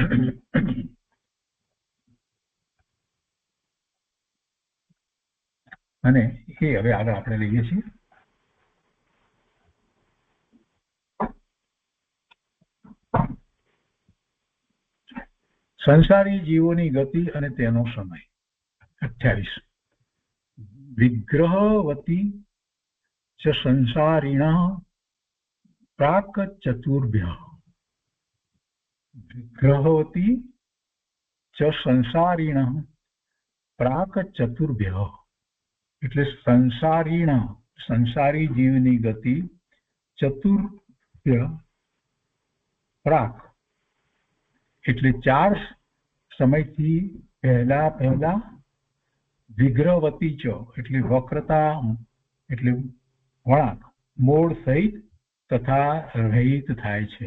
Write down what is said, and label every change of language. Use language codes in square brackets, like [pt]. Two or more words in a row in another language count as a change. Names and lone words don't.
[gu] અને એ હવે આગળ આપણે લઈએ છીએ. સંસારી જીવોની ગતિ અને તેનો સમય 28 [sa] વિગ્રહવતી च संसारिणः प्राक चतुर्भ्यः विग्रहवती च संसारिणः प्राक चतुर्भ्यः [gu] એટલે સંસારી જીવની ગતિ [sa] चतुर्भ्य प्राक [gu] એટલે 4 સમયથી પહેલા [sa] विग्रहवती च [gu] એટલે વક્રતા એટલે વળાંક મોડ સહિત તથા રહિત થાય છે.